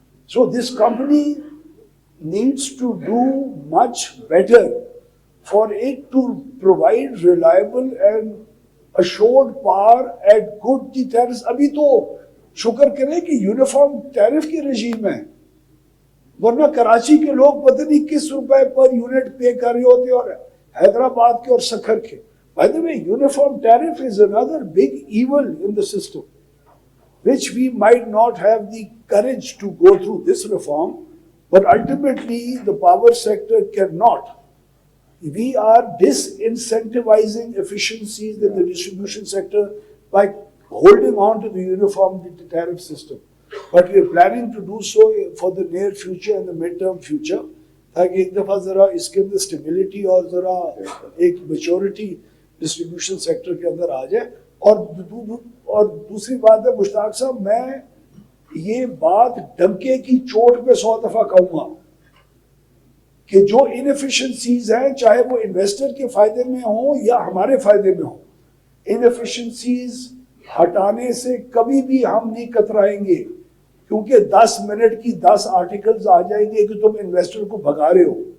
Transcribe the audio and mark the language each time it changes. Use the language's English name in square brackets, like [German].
[English] So this company needs to do much better for it to provide reliable and assured power at good tariffs. [Urdu] ابھی تو شکر کریں کہ uniform tariff کی رجیم ہے, ورنہ کراچی کے لوگ پتہ نہیں کس روپے پر یونٹ پے کر رہے ہوتے, اور حیدرآباد کے اور سکھر کے. [English] By the way, uniform tariff is another big evil in the system, which we might not have the courage to go through this reform, but ultimately the power sector cannot. We are disincentivizing efficiencies in the distribution sector by holding on to the uniform tariff system. But we are planning to do so for the near future and the mid-term future. [Urdu] تاکہ ایک دفعہ ذرا اس کے اندر stability اور ذرا ایک maturity distribution sector کے اندر آ جائے. اور دوسری بات ہے مشتاق صاحب, میں یہ بات ڈنکے کی چوٹ پہ 100 دفعہ کہوں گا کہ جو انیفیشنسیز ہیں, چاہے وہ انویسٹر کے فائدے میں ہوں یا ہمارے فائدے میں ہوں, انیفیشنسیز ہٹانے سے کبھی بھی ہم نہیں کترائیں گے, کیونکہ 10 منٹ کی 10 آرٹیکلز آ جائیں گے کہ تم انویسٹر کو بھگا رہے ہو.